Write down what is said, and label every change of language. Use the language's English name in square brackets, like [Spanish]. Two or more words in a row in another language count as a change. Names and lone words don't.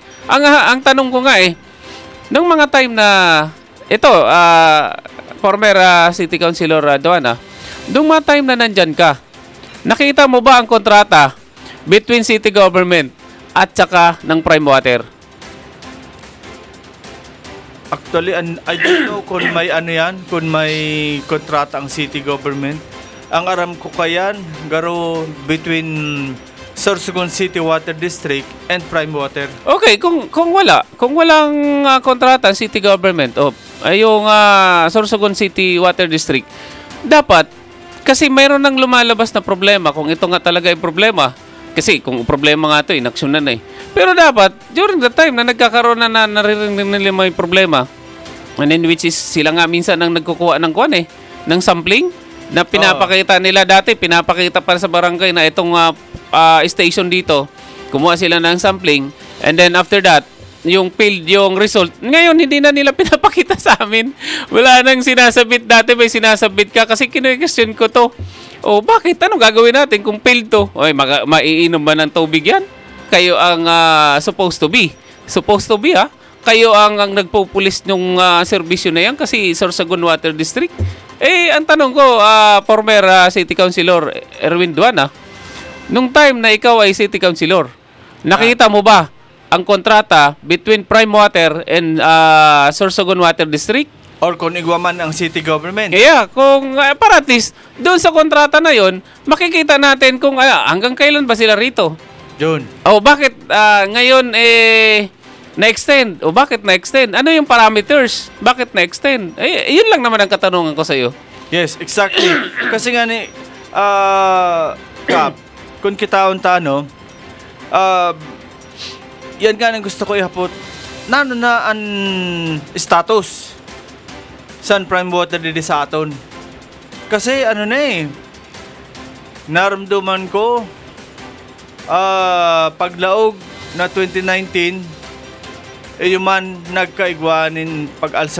[Filipino] Ang tanong ko nga nung mga time na ito, former City Councilor Duana, nung mga time na nandyan ka, nakita mo ba ang kontrata between [English] city government [Filipino] at saka ng Prime Water? [English] Actually, I don't know [Filipino] kung may kung may kontrata ang [English] city government. [Bikol] Ang aram ko kayan, garo between Sorsogon City Water District and Prime Water. [Filipino] Okay, kung walang kontrata ang [English] city government [Filipino] yung Sorsogon City Water District, dapat kasi mayroon nang lumalabas na problema kung ito nga talaga ay problema. Kasi kung problema nga ito, inaksyonan na Pero dapat, during the time na nagkakaroon na naririnig nila may problema, [English] and in which is [Filipino] sila nga minsan ang nagkukuha ng ng sampling, na pinapakita nila dati, pinapakita para sa barangay na itong station dito, kumuha sila ng sampling, [English] and then after that, [Filipino] yung field, yung result, ngayon hindi na nila pinapakita sa amin. Wala nang sinasabit. Dati may sinasabit ka kasi kine-question ko to. Bakit? Ano gagawin natin kung failed to? Maiinom ba ng tubig yan? Kayo ang [English] supposed to be. Supposed to be, [Filipino] Kayo ang nagpupulis ng serbisyo na yan kasi Sorsogon Water District. Ang tanong ko, former City Councilor Erwin Duana, nung time na ikaw ay City Councilor, nakita mo ba ang kontrata between Prime Water and Sorsogon Water District? Or kung igwaman ang [English] city government? [Filipino] Kaya, kung para at least, doon sa kontrata na yon, makikita natin kung hanggang kailan ba sila rito. June. Bakit ngayon na-extend? Bakit na-extend? Ano yung parameters? Bakit na-extend? Yun lang naman ang katanungan ko sa iyo. [English] Yes, exactly. [Bikol] Kasi nga Kap, kung kitaon-ta, yan nga ang gusto ko ihapot. Nano na ang status San Prime Water didi sa aton. Kasi naramdaman ko paglaog na 2019 man nagkaigwanin pag-alsa